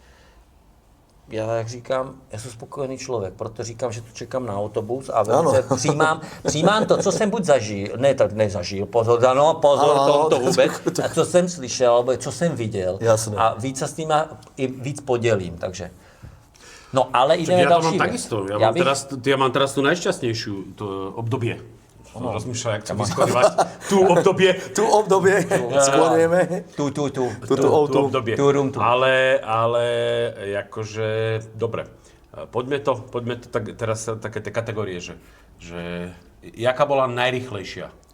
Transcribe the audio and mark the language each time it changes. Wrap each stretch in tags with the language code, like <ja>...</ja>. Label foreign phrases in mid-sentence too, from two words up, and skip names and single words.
<cs>Já, jak říkám, já jsem spokojený člověk, proto říkám, že tu čekám na autobus a velice přijímám to, co jsem buď zažil, ne tak nezažil, pozor, to vůbec, a co jsem slyšel, nebo co jsem viděl. Jasné. A víc se s tím i víc podělím, takže. No ale ideme další věc.</cs> <sk>Ja mám teraz tú najšťastnejšiu obdobie. Rozmýšľam, jak to vyskodovať. Tu obdobie. Skloňujeme. Tu obdobie. Ale akože, dobre. Poďme to tak, teraz také tie kategórie, že jaká bola najrýchlejšia?</sk>